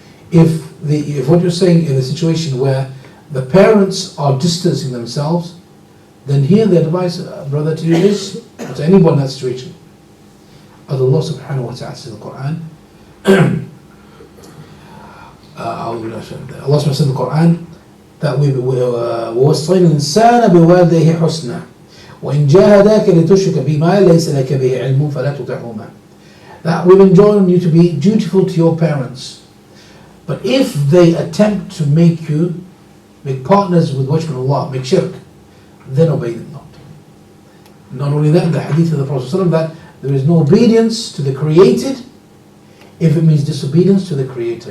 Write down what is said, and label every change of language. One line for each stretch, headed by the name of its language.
English: If what you're saying in a situation where the parents are distancing themselves, then here the advice, brother, to you is, to anyone in that situation, as Allah subhanahu wa ta'ala says in the Quran, Allah subhanahu wa ta'ala says in the Quran,
Arabic: that ووصينا الإنسان بوالديه حسنا وإن جاهداك لتشرك بما ليس لك به علم فلا تطعهما.
English: That we've enjoined you to be dutiful to your parents. But if they attempt to make partners with worshiping Allah, make shirk, then obey them not. Not only that, the hadith of the Prophet ﷺ that there is no obedience to the created if it means disobedience to the Creator.